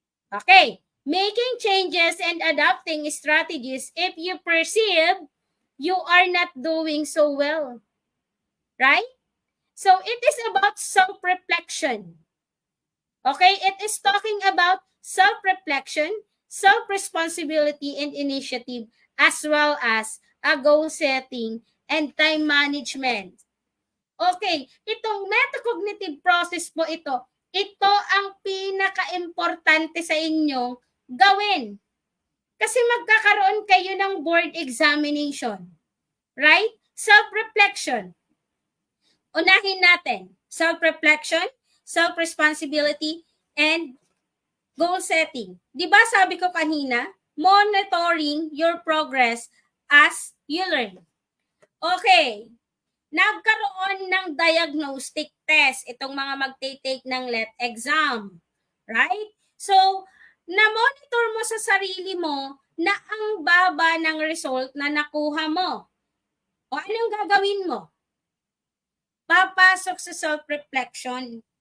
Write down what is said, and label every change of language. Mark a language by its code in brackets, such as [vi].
[en] Okay, making changes and adapting strategies if you perceive you are not doing so well. Right? So it is about self-reflection. Okay, it is talking about self-reflection, self-responsibility, and initiative, as well as a goal setting and time management. [tl] Okay, itong metacognitive process po ito ang pinaka-importante sa inyong gawin. Kasi magkakaroon kayo ng board examination. Right? [en] Self-reflection. [tl] Unahin natin. [en] Self-reflection, self-responsibility, and goal setting. [tl] Di ba sabi ko kanina, [en] monitoring your progress as you learn. Okay. [tl] Nagkaroon ng diagnostic test itong mga magte-take ng LET exam. Right? So, na-monitor mo sa sarili mo na ang baba ng result na nakuha mo. O anong gagawin mo? Papasok sa self-reflection.